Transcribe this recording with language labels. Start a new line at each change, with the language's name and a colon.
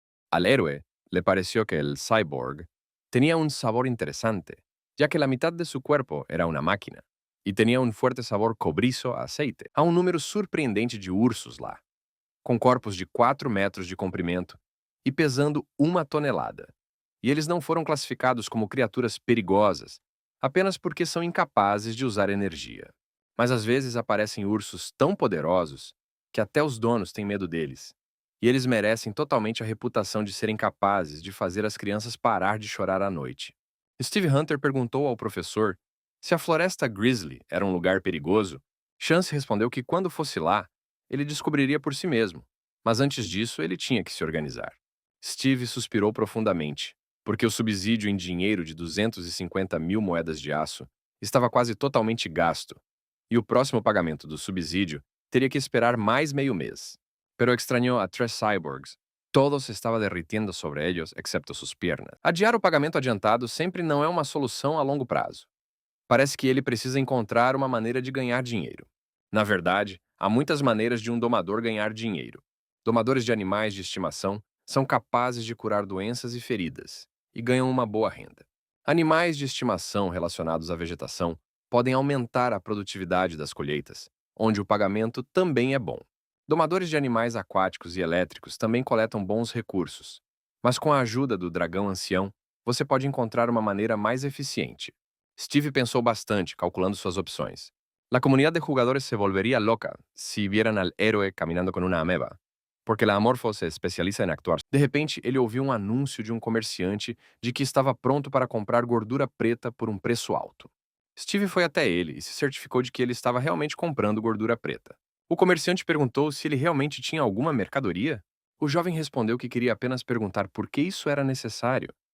Spanish: Al héroe le pareció que el cyborg tenía un sabor interesante, ya que la mitad de su cuerpo era una máquina, y tenía un fuerte sabor cobrizo a aceite.
Portuguese: Há um número surpreendente de ursos lá, com corpos de 4 metros de comprimento e pesando 1 tonelada. E eles não foram classificados como criaturas perigosas, apenas porque são incapazes de usar energia. Mas às vezes aparecem ursos tão poderosos que até os donos têm medo deles. E eles merecem totalmente a reputação de serem capazes de fazer as crianças parar de chorar à noite. Steve Hunter perguntou ao professor se a Floresta Grizzly era um lugar perigoso. Chance respondeu que quando fosse lá, ele descobriria por si mesmo, mas antes disso ele tinha que se organizar. Steve suspirou profundamente, porque o subsídio em dinheiro de 250 mil moedas de aço estava quase totalmente gasto, e o próximo pagamento do subsídio teria que esperar mais meio mês.
Spanish: Pero extrañó a 3 cyborgs. Todo se estava derritiendo sobre ellos, excepto sus piernas.
Portuguese: Adiar o pagamento adiantado sempre não é uma solução a longo prazo. Parece que ele precisa encontrar uma maneira de ganhar dinheiro. Na verdade, há muitas maneiras de um domador ganhar dinheiro. Domadores de animais de estimação são capazes de curar doenças e feridas, e ganham uma boa renda. Animais de estimação relacionados à vegetação podem aumentar a produtividade das colheitas, onde o pagamento também é bom. Domadores de animais aquáticos e elétricos também coletam bons recursos, mas com a ajuda do dragão ancião, você pode encontrar uma maneira mais eficiente. Steve pensou bastante, calculando suas opções.
Spanish: La comunidad de jugadores se volvería loca si vieran al héroe caminando con una ameba, porque la Amorfo se especializa em actuar.
Portuguese: De repente, ele ouviu um anúncio de um comerciante de que estava pronto para comprar gordura preta por um preço alto. Steve foi até ele e se certificou de que ele estava realmente comprando gordura preta. O comerciante perguntou se ele realmente tinha alguma mercadoria. O jovem respondeu que queria apenas perguntar por que isso era necessário.